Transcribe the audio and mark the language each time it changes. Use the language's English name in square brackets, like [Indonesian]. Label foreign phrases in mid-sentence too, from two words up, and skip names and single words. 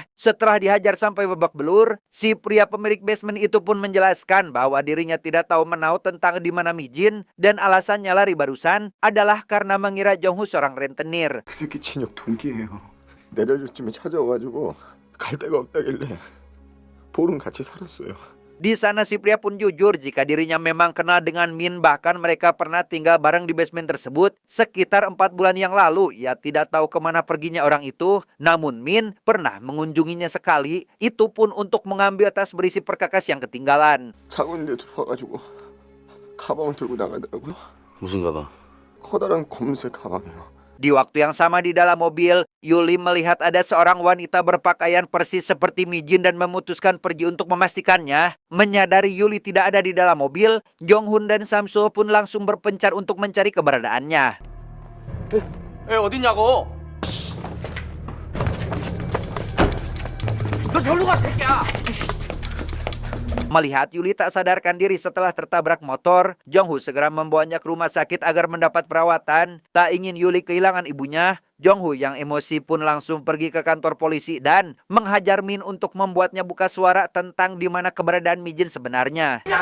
[Indonesian] Setelah dihajar sampai babak belur, si pria pemilik basement itu pun menjelaskan bahwa dirinya tidak tahu menau tentang di mana Mijin dan alasannya lari barusan adalah karena mengira Jong-Hu seorang rentenir. [Korean] 그 새끼 친역 동기예요. 4달 전쯤에 찾아와가지고 갈 데가 없다길래 보름 같이 살았어요. [Indonesian] Di sana si pria pun jujur jika dirinya memang kenal dengan Min, bahkan mereka pernah tinggal bareng di basement tersebut sekitar 4 bulan yang lalu. Ia tidak tahu kemana perginya orang itu, namun Min pernah mengunjunginya sekali, itu pun untuk mengambil tas berisi perkakas yang ketinggalan. [Korean] 차고 있는데 들어와가지고 가방을 들고 나가더라고요. 무슨 가방? 커다란 검은색 가방이요. [Indonesian] Di waktu yang sama di dalam mobil, Yuli melihat ada seorang wanita berpakaian persis seperti Mijin dan memutuskan pergi untuk memastikannya. Menyadari Yuli tidak ada di dalam mobil, Jong-Hun dan Samsul pun langsung berpencar untuk mencari keberadaannya. [Korean] 어딨냐고? 너 절로 가 새끼야. [Indonesian] Melihat Yuli tak sadarkan diri setelah tertabrak motor, Jong-Hu segera membawanya ke rumah sakit agar mendapat perawatan. Tak ingin Yuli kehilangan ibunya, Jong-Hu yang emosi pun langsung pergi ke kantor polisi dan menghajar Min untuk membuatnya buka suara tentang di mana keberadaan Mijin sebenarnya.